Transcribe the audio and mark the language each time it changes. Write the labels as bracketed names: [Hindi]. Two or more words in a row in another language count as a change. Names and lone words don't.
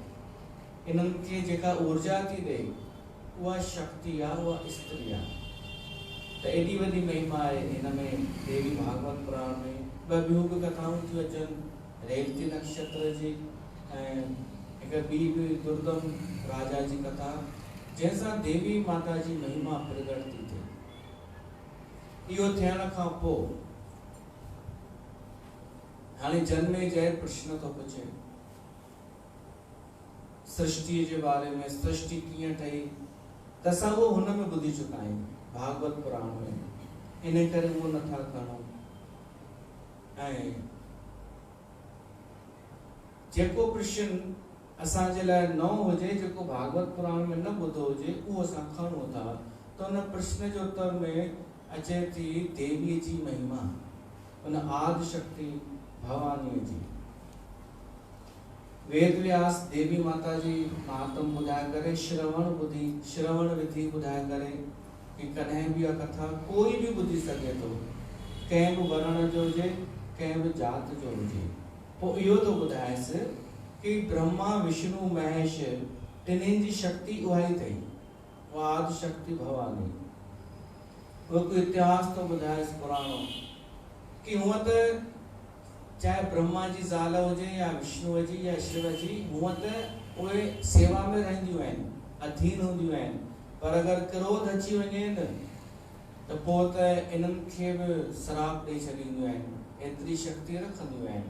[Sindhi] इन्हनि खे जेका ऊर्जा थी ॾे उहा शक्ति आहे, उहा स्त्री आहे। त एॾी वॾी महिमा आहे हिन में देवी भागवत पुराण में। ॿ ॿियूं बि कथाऊं थियूं अचनि, रेवती नक्षत्र जी ऐं हिकु ॿी बि दुर्गम राजा जी कथा, जंहिंसां देवी माता जी महिमा प्रगट थी थिए। इहो थियण खां पोइ हाणे जन्मेजय प्रश्न थो पुछे सृष्टि जे बारे में, सृष्टि कीअं ठही, त असां उहो हुन में ॿुधी चुका आहियूं भागवत पुराण में, इन करे उहो नथा खणूं। ऐं जेको प्रश्न असांजे लाइ नओं हुजे, जेको भागवत पुराण में न ॿुधो हुजे, उहो असां खणूं था। त हुन प्रश्न जे उत्तर में अचे थी देवीअ जी महिमा, उन आदि शक्ति भवानी जी। वेद व्यास देवी माता जी महात्म ॿुधाए करे, श्रवण विधि ॿुधाए करे कि कॾहिं बि इहा कथा कोई बि ॿुधी सघे थो, कंहिं बि वर्ण जो हुजे, कंहिं बि जात जो हुजे। पोइ इहो थो ॿुधाएसि कि ब्रह्मा विष्णु महेश टिन्हिनि जी शक्ति उहा ई अथई, उहा आदि शक्ति भवानी। उहो कोई इतिहास थो ॿुधाएसि पुराणो कि हूअं त चाहे ब्रह्मा जी ज़ाल हुजे या विष्णु जी या शिव जी, हूअं त उहे सेवा में रहंदियूं आहिनि, अधीन हूंदियूं आहिनि, पर अगरि क्रोध अची वञे न त पोइ त इन्हनि खे बि श्राप ॾेई छॾींदियूं आहिनि, एतिरी शक्ति रखंदियूं आहिनि।